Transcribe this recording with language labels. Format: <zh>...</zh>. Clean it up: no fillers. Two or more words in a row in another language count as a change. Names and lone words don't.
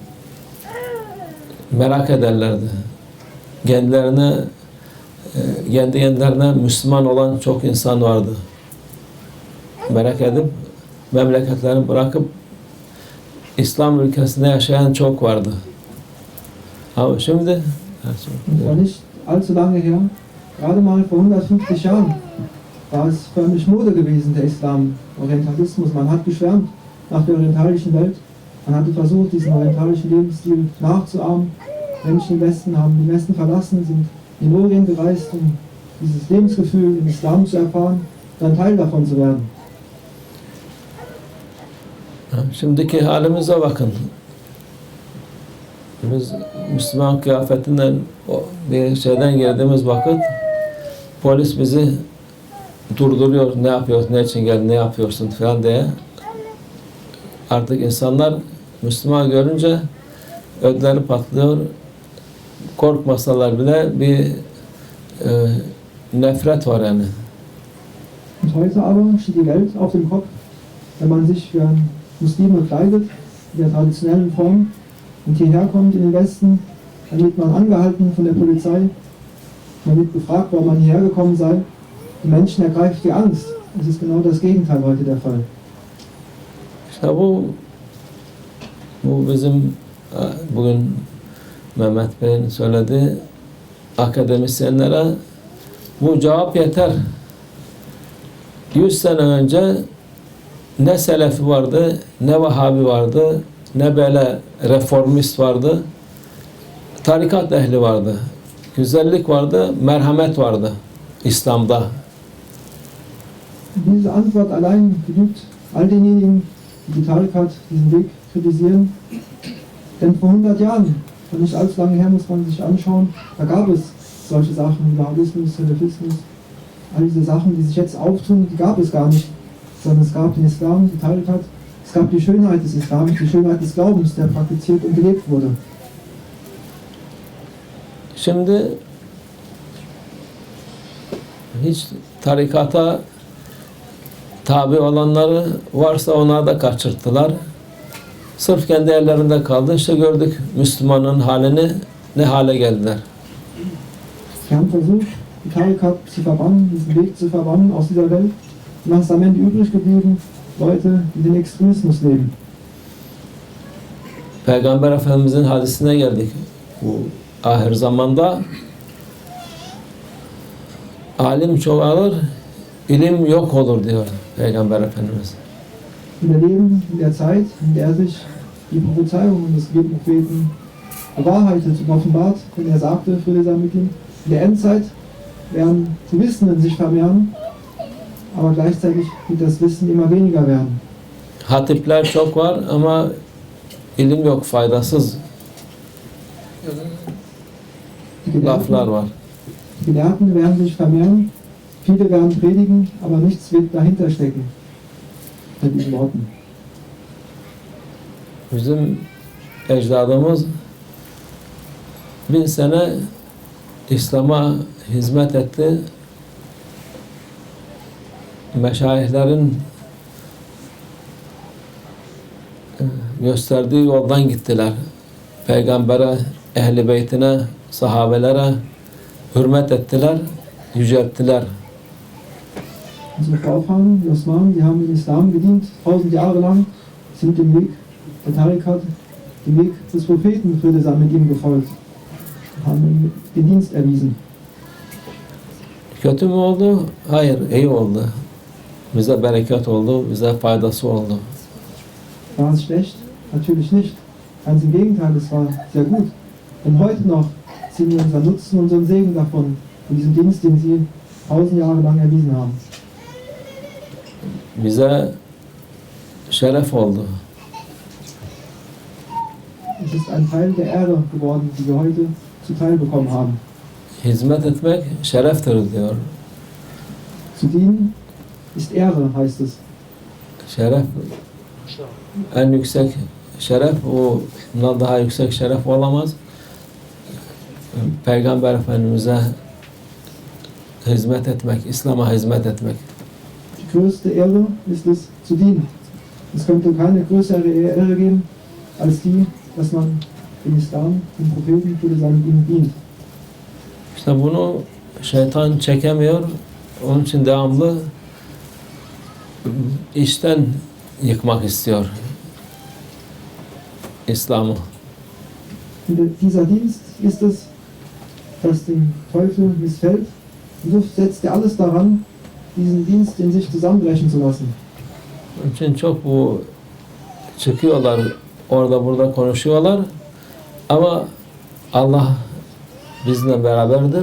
<tr>Merak ederlerdi. Kendi kendilerine Müslüman olan çok insan vardı. Merak edip memleketlerini bırakıp İslam ülkesinde yaşayan çok vardı. Ama şimdi</tr> <de>Und war nicht allzu lange her, gerade mal vor 150 Jahren, war es förmlich Mode gewesen, der Islam, Orientalismus. Man hat geschwärmt nach der orientalischen Welt. Man hatte versucht, diesen orientalischen Lebensstil nachzuahmen. Menschen im Westen haben den Westen verlassen, sind in den Orient gereist, um dieses Lebensgefühl im Islam zu erfahren und ein Teil davon zu werden.</de> <tr>şimdiki halimize bakın. Biz Müslüman kıyafetinden bir şeyden girdiğimiz vakit polis bizi durduruyor. Ne yapıyorsun, ne için geldin, ne yapıyorsun falan diye. Artık insanlar Müslüman görünce ödleri patlıyor. Korkmasalar bile bir nefret var yani.</tr> <de>Und heute aber steht die Welt auf dem Kopf, wenn man sich für einen Muslime kleidet, in der traditionellen Form, und hierher kommt in den Westen, dann wird man angehalten von der Polizei, man wird gefragt, warum man hierher gekommen sei. Die Menschen ergreift die Angst. Es ist genau das Gegenteil heute der Fall.</de> <tr>İşte bu bizim bugün Mehmet Bey'in söylediği akademisyenlere bu cevap yeter. 100 sene önce ne Selefi vardı, ne Vahabi vardı, ne böyle reformist vardı. Tarikat ehli vardı. Güzellik vardı, merhamet vardı İslam'da.</tr> <de>Diese Antwort allein genügt all denjenigen, die die Tarikat, diesen Weg kritisieren. Denn vor 100 Jahren, und nicht allzu lange her, muss man sich anschauen, da gab es solche Sachen wie Wahhabismus, Salafismus, all diese Sachen, die sich jetzt auftun, die gab es gar nicht. Sondern es gab den Islam, die Tarikat, es gab die Schönheit des Islams, die Schönheit des Glaubens, der praktiziert und gelebt wurde.</de> <tr>Şimdi hiç tarikata tabi olanları varsa ona da kaçırttılar. Sırf kendi ellerinde kaldı. İşte gördük Müslümanın halini, ne hale geldiler.</tr> <de>Sie haben versucht, die Tarikat zu verbannen, diesen Weg zu verbannen aus dieser Welt. Und was ist am Ende übrig geblieben? Leute, die den Extremismus leben.</de> <tr>Peygamber Efendimizin hadisine geldik. Bu ahir zamanda alim çoğalır, ilim yok olur diyor Peygamber Efendimiz.</tr> <de>Wir leben in der Zeit, in der sich die Prophezeiungen des Propheten bewahrheitet und offenbart, wenn sagte, Friede sei mit ihm, in der Endzeit werden die Wissenden sich vermehren, aber gleichzeitig wird das Wissen immer weniger werden.</de> <tr>Hatipler çok var ama ilim yok, faydasız.</tr> <de>Die</de> <tr>laflar var.</tr> <de>Gelehrten werden sich vermehren, viele werden predigen, aber nichts wird dahinter stecken. Mit diesen Worten.</de> <tr>Bizim ecdadımız 1000 sene İslam'a hizmet etti. Meşayihlerin gösterdiği yoldan gittiler. Peygamber'e, ehl-i beytine, sahabelere hürmet ettiler, yücelttiler.</tr> <de>Unsere Vorfahren, die Osmanen, die haben den Islam gedient, 1000 Jahre lang, sind dem Weg der Tarikat, dem Weg des Propheten Friede mit ihm gefolgt, haben ihm den Dienst erwiesen.</de> <tr>Kötü mü oldu? Hayır, iyi oldu. Bize bereket oldu, bize faydası oldu.</tr> <de>War es schlecht? Natürlich nicht. Ganz im Gegenteil, es war sehr gut. Denn heute noch ziehen wir unseren Nutzen, unseren Segen davon, von diesem Dienst, den sie 1000 Jahre lang erwiesen haben.</de> <tr>Bize şeref oldu.</tr> <de>Es ist ein Teil der Erde geworden, die wir heute zuteil bekommen haben.</de> <tr>Hizmet etmek şereftir diyor.</tr> <de>Zu dienen ist Ehre, heißt es.</de> <tr>Şeref en yüksek şeref, bundan daha yüksek şeref olamaz. Peygamber Efendimiz'e hizmet etmek, İslam'a hizmet etmek.</tr> <de>Die größte Ehre ist es, zu dienen. Es könnte keine größere Ehre geben, als die, dass man dem Islam, dem Propheten, Friede sei mit ihm dient.</de> <tr>İşte bunu şeytan çekemiyor. Onun için devamlı içten yıkmak istiyor İslam'ı.</tr> <de>Und dieser Dienst ist es, das dem Teufel missfällt. Und so setzt er alles daran, diesen Dienst in sich zusammenbrechen zu lassen.</de> <tr>Onun için çok bu çıkıyorlar, orada burada konuşuyorlar ama Allah bizimle beraberdir.</tr>